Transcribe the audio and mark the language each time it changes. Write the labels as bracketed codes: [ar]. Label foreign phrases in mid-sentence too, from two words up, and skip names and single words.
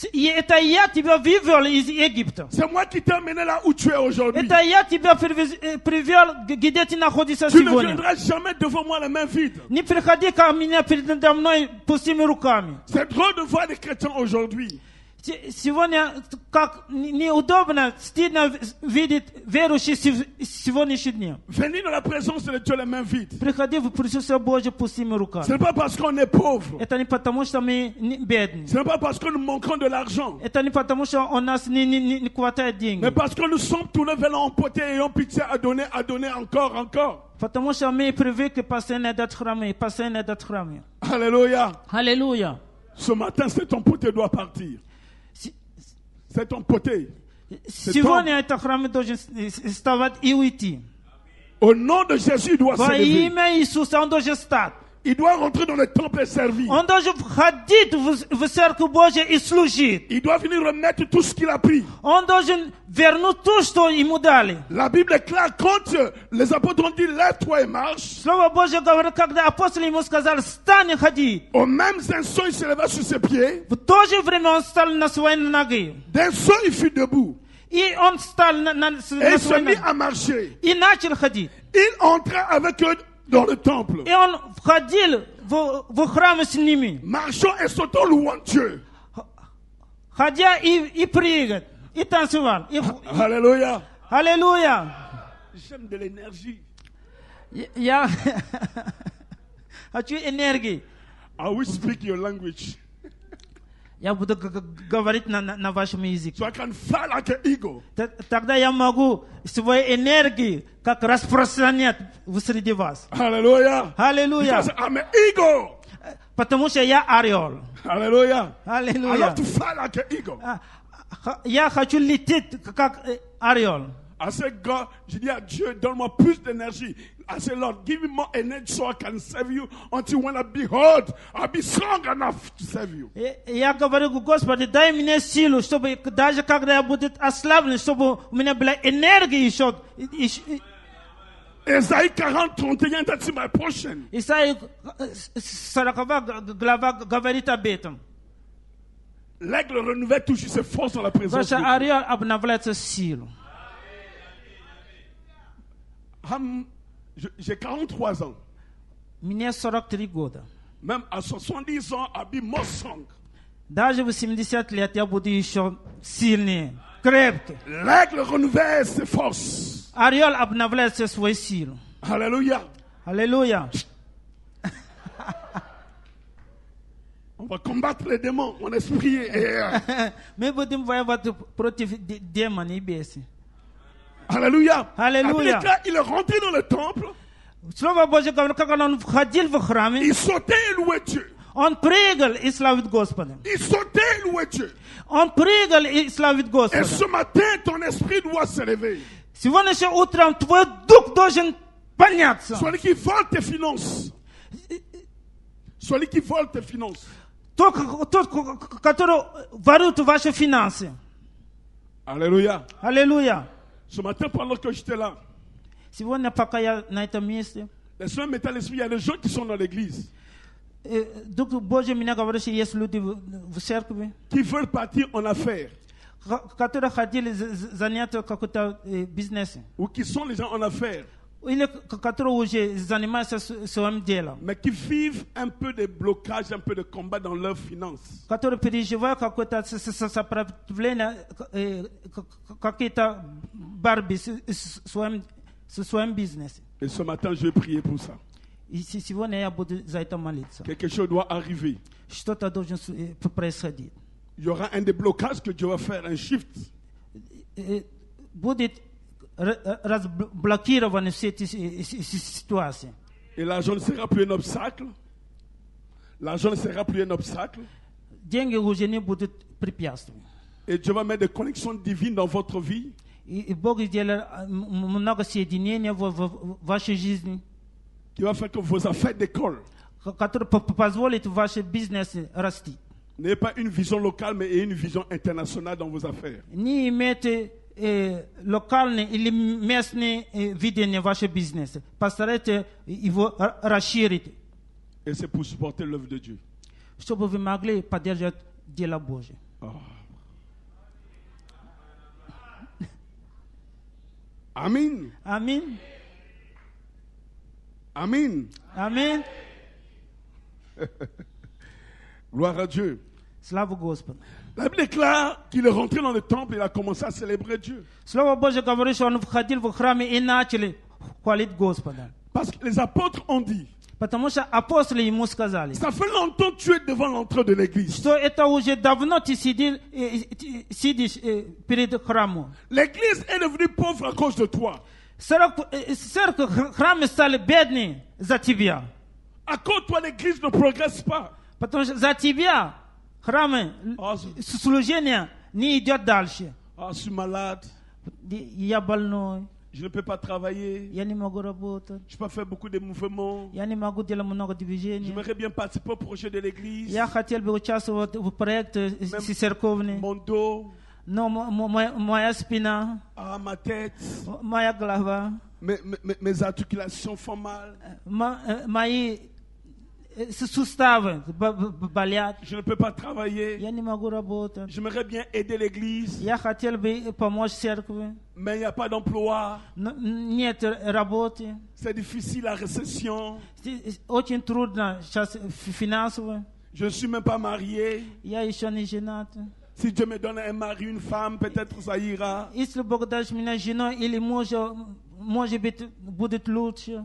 [fr] C'est moi qui t'ai amené là où tu es aujourd'hui. Tu ne viendras jamais devant moi les mains vides. C'est drôle de voir des chrétiens aujourd'hui. [ru] Сегодня, как неудобно, стыдно видеть верующих сегодняшние дни. [fr] Venir dans la présence de Dieu les mains vides. [ru] Приходи в присутствие Божье пустыми руками. [fr] Ce n'est pas parce qu'on est pauvre. [ru] Это не потому, что мы бедны. [fr] Ce n'est pas parce que nous manquons de l'argent. [ru] Это не потому, что у нас не хватает денег. [fr] Mais parce que nous sommes tournés vers l'emporter et ayons pitié à donner encore. [ru] Потому что мы привыкли постоянно этот храм. [fr] Alléluia. [ru] Аллилуйя. [fr] Ce matin, c'est ton poté doit partir. C'est ton poté. [ru] Сегодня этот храм должен вставать и уйти. [fr] Au nom de Jésus, il doit [ru] Во [fr] s'élever. [ru] имя Иисуса он должен встать. [fr] Il doit rentrer dans le temple et servir. [ru] Он должен входить в церковь Божью и служить. [fr] Il doit venir remettre tout ce qu'il a pris. [ru] Он должен вернуть то, что ему дали. [fr] La Bible est claire quand les apôtres ont dit lève-toi et marche. [ru] Слово Божье говорит, когда апостолы ему сказали, встань и ходи. [fr] Au même instant, il se leva sur ses pieds. [ru] В то же время он встал на свои ноги. [fr] D'un saut, il fut debout. [ru] И он встал на [fr] Et il [ru] свои [fr] se mit [ru] ноги. [fr] à marcher. [ru] И начал ходить. [fr] Il entra avec eux dans le temple. [ru] И он входил в храм с ними. [fr] Marchant et sautant, louant Dieu. [ru] Ходя и прыгать. И танцевал. [fr] Alléluia. [ru] Аллилуйя. [fr] J'aime de l'énergie. [ru] Я хочу энергии. [en] I will speak your language. [ru] Я буду говорить на вашем языке. [en] So I can fly like an eagle. [ru] Тогда я могу свои энергии как распространять среди вас. [en] Hallelujah. [ru] Аллилуйя. [en] Because I'm an eagle. [ru] Потому что я орел. [en] Hallelujah. I [ru] Аллилуйя. [en] love to fly like an eagle. [ru] Я хочу лететь как орел. [en] I said, God, [fr] je dis à Dieu, donne-moi plus d'énergie. [en] I said, Lord, give me more energy so I can serve you until when I be old, I'll be strong enough to serve you. [ru] Я говорю, Господи, дай мне силу, чтобы даже когда я буду ослаблен, чтобы у меня была энергия еще. [fr] Ésaïe 40, 31, [en] that's my portion. [ru] Исаия 40 глава говорит об этом. [fr] L'aigle renouvelle toujours ses forces dans la présence de [ru] Ваша [fr] Dieu. [ru] орел обновляется силу. [fr] J'ai 43 ans. [ru] Мне 43 года. [fr] Même à 70 ans, [en] I'll be more strong. [ru] Даже в 70 лет я буду еще сильнее, крепкий. [fr] L'aigle renouvelle ses forces. [ru] Орел обновляет все свою силу. [fr] Alléluia. [ru] Аллилуйя. [fr] On va combattre les démons, mon esprit est... [ru] Мы будем воевать против демонов и бесов. [fr] Alléluia. Alléluia. Il est rentré dans le temple. [ru] Слово Божье говорит, как он входил в храме, [fr] Il sautait et louait Dieu. [ru] он прыгал и славит Господа. [fr] Il sautait et louait Dieu. [ru] Он прыгал и славит [fr] Et [ru] Господа. [fr] ce matin, ton esprit doit s'élever. [ru] Сегодня же утром твой дух должен подняться. [fr] Celui qui vole tes finances. Celui qui vole tes finances. [ru] Тот, который ворует ваши финансы. [fr] Alléluia. [ru] Аллилуйя. [fr] Ce matin, pendant que j'étais là, [ru] Сегодня, пока я на этом месте, [fr] le Seigneur mettait à l'esprit, il y a des gens qui sont dans l'église, [ru] Дух Божий меня говорит, что есть люди в церкви, [fr] qui veulent partir en affaires, [ru] которые хотели заняться какой-то бизнесом. [fr] ou qui sont les gens en affaires, [ru] Или которые уже занимаются своим делом. [fr] mais qui vivent un peu de blocage, un peu de combat dans leurs finances. [ru] Которые переживают какое-то сопротивление, какие-то борьбы со своим бизнесом. [fr] Et ce matin, je vais prier pour ça. [ru] И сегодня я буду за это молиться. [fr] Quelque chose doit arriver. [ru] Что-то должно происходить. [fr] Il y aura un déblocage que Dieu va faire, un shift. [ru] Будет разблокированы все эти ситуации. [fr] Et l'argent ne sera plus un obstacle. L'argent ne sera plus un obstacle. [ru] Деньги уже не будут препятствием. [fr] Et Dieu va mettre des connexions divines dans votre vie. [ru] И Бог сделал много соединений в вашей жизни, [fr] Qui va faire que vos affaires décollent. [ru] которые позволят вашей бизнесе расти. [fr] N'ayez pas une vision locale, mais ayez une vision internationale dans vos affaires. [ru] Не имейте локальные или местные видения вашего бизнеса. Постарайтесь его расширить, [fr] Et c'est pour supporter l'œuvre de Dieu. [ru] чтобы вы могли поддержать дело Божие. [fr] Amen. [ru] Аминь. [fr] Amen. [ru] Аминь. [fr] Gloire à Dieu. [ru] Слава Господу. [fr] La Bible déclare qu'il est rentré dans le temple et il a commencé à célébrer Dieu. [ru] Слово Божье говорит, что он входил в храме и начали хвалить Господа. [fr] Parce que les apôtres ont dit, [ru] Потому что апостолы ему сказали, [fr] ça fait longtemps que tu es devant l'entrée de l'église. [ru] что это уже давно ты сидишь перед храмом. [fr] L'église est devenue pauvre à cause de toi. [ru] Церковь, храмы стали бедные за тебя. [fr] À cause de toi, l'église ne progresse pas. [ru] Потому что за тебя храмы, служение не идет дальше. [fr] Ah, je suis malade, [ru] Я больной, [fr] je ne peux pas travailler, [ru] я не могу работать, [fr] je peux pas faire beaucoup de mouvements. [ru] я не могу делать много движений. [fr] J'aimerais bien participer au projet de l'église. [ru] Я хотел бы участвовать в проекте церковный, [fr] Mon dos, [ru] но моя спина, [fr] ma tête, [ru] моя голова, [fr] mes articulations font mal. [ru] мои суставы болят. [fr] Je ne peux pas travailler. [ru] Я не могу работать. [fr] J'aimerais bien aider l'église, [ru] Я хотел бы помочь церкви, [fr] mais il n'y a pas d'emploi. [ru] но нет работы. [fr] C'est difficile la récession. [ru] Очень трудно сейчас финансово. [fr] Je ne suis même pas marié. [ru] Я еще не женат. [fr] Si Dieu me donne un mari, une femme, peut-être ça ira. [ru] Если Бог даст меня женой или мужа, может быть, будет лучше.